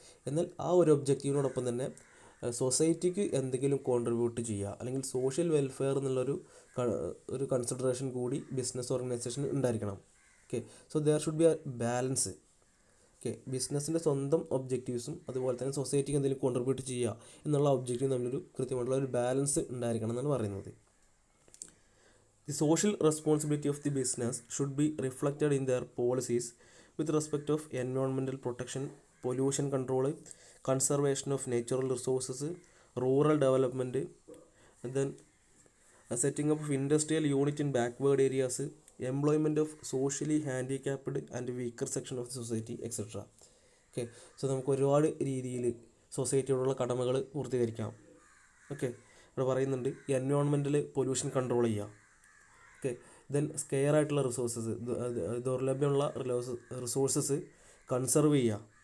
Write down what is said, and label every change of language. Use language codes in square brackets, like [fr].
[ml] എന്നാൽ ആ ഒരു ഒബ്ജക്റ്റീവിനോടൊപ്പം തന്നെ സൊസൈറ്റിക്ക് എന്തെങ്കിലും കോൺട്രിബ്യൂട്ട് ചെയ്യുക, അല്ലെങ്കിൽ സോഷ്യൽ വെൽഫെയർ എന്നുള്ളൊരു ഒരു കൺസിഡറേഷൻ കൂടി ബിസിനസ് ഓർഗനൈസേഷന് ഉണ്ടായിരിക്കണം. Okay, [en] So there should be a balance. [ml] Okay, ബിസിനസ്സിൻ്റെ സ്വന്തം ഒബ്ജക്റ്റീവ്സും അതുപോലെ തന്നെ സൊസൈറ്റിക്ക് എന്തെങ്കിലും കോൺട്രിബ്യൂട്ട് ചെയ്യുക എന്നുള്ള ഒബ്ജക്റ്റീവ് തമ്മിലൊരു കൃത്യമായിട്ടുള്ള ഒരു ബാലൻസ് ഉണ്ടായിരിക്കണം എന്നാണ് പറയുന്നത്. [en] The social responsibility of the business should be reflected in their policies with respect of environmental protection, pollution control, conservation of natural resources, rural development, and then setting up of industrial unit in backward areas, employment of socially handicapped and weaker section of the society, etc. [ml] Okay, so നമുക്ക് ഒരുപാട് രീതിയിൽ സൊസൈറ്റിയോടുള്ള കടമകൾ പൂർത്തീകരിക്കാം. Okay, ഇവിടെ പറയുന്നുണ്ട് എൻവയോൺമെൻറ്റിൽ pollution control ചെയ്യുക. Okay, then scare ആയിട്ടുള്ള resources, ദൗർലഭ്യമുള്ള resources conserve ചെയ്യുക.